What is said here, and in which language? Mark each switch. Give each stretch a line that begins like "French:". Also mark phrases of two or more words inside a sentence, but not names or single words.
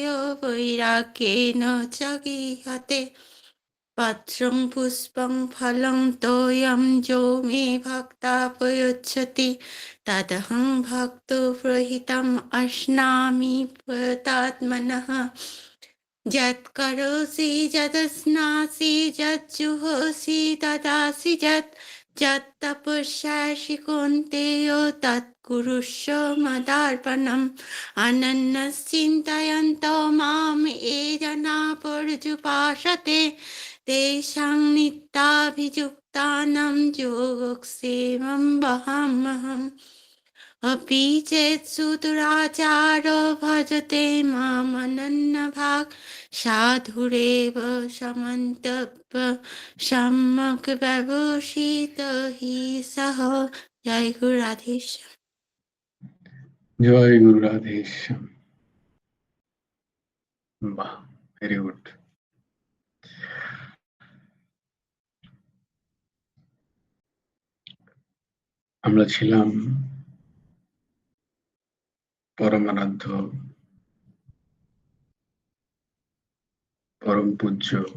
Sanskrit: वैराग्येन च गीयते पत्रं पुष्पं फलं तोयं जो मे भक्ता प्रयच्छति तदहं भक्तो प्रहितम् अश्नामि प्रयतात्मनः যৎকরোষি যদস্নাসি যজ্জুহোষি তদাসি যত্তপস্যাসি কৌন্তেয় তৎকুরুষ্ব মদার্পণম। অনন্যশ্চিন্তয়ন্তো মাম এ জনা পর্যুপাসতে তেষাং নিত্যাভিযুক্তানাং যোগক্ষেমং বহাম্যহम्। अपि चेत्सु दुराचारो भजते मामनन्यभाक् साधुरेव समन्तव्य सम्यक् व्यवसित हि सः।
Bangla: জয় গুরু রাধেশ্যাম। জয় গুরু রাধেশ্যাম। বাহ,
English: very good.
Bangla: আমরা ছিলাম পরমারাধ্য পরম পূজ্য